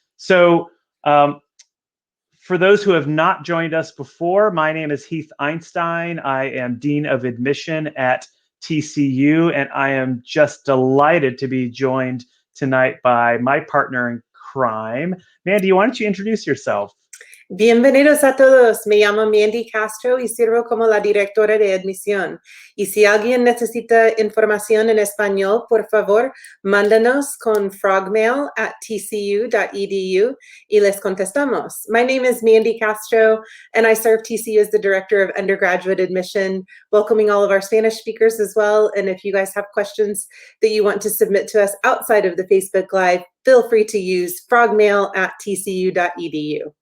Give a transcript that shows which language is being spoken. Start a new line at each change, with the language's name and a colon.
English: So for those who have not joined us before, my name is Heath Einstein. I am Dean of Admission at TCU, and I am just delighted to be joined tonight by my partner in crime. Mandy, why don't you introduce yourself?
Spanish: Bienvenidos a todos. Me llamo Mandy Castro y sirvo como la directora de admisión. Y si alguien necesita información en español, por favor, mándanos con frogmail@tcu.edu y les contestamos.
English: My name is Mandy Castro, and I serve TCU as the Director of Undergraduate Admission, welcoming all of our Spanish speakers as well. And if you guys have questions that you want to submit to us outside of the Facebook Live, feel free to use frogmail@tcu.edu.